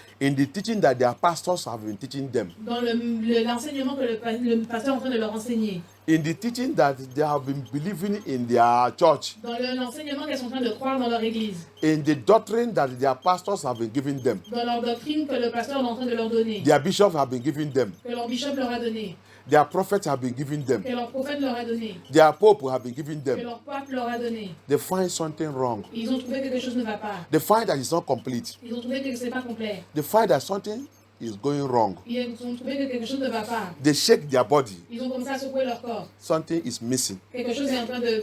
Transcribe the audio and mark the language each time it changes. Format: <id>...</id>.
<en>in the teaching that their pastors have been teaching them,</en> <fr>Dans l'enseignement que le pasteur est en train de leur enseigner.</fr> <en>in the teaching that they have been believing in their church,</en> <fr>Dans l'enseignement qu'elles sont en train de croire dans leur église.</fr> <en>in the doctrine that their pastors have been giving them,</en> <fr>Dans leur doctrine que le pasteur est en train de leur donner.</fr> <en>their bishops have been giving them,</en> <fr>Que leur bishop leur a donné.</fr> <en>their prophets have been giving them,</en> <fr>Que leur prophète leur a donné.</fr> <en>their pope have been giving</en> <fr>Que</fr> <en>them.</en> <fr>leur pape leur a donné.</fr> <en>They find something wrong.</en> <fr>Ils ont trouvé que quelque chose ne va pas.</fr> <en>They find that it's not complete.</en> <fr>Ils ont trouvé que ce n'est pas complet.</fr> <en>They find that something is going wrong.</en> <fr>Ils ont trouvé que quelque chose ne va pas.</fr> <en>They shake their body.</en> <fr>Ils ont commencé à secouer leur corps.</fr> <en>Something is missing.</en> <fr>Quelque chose est en train de...</fr>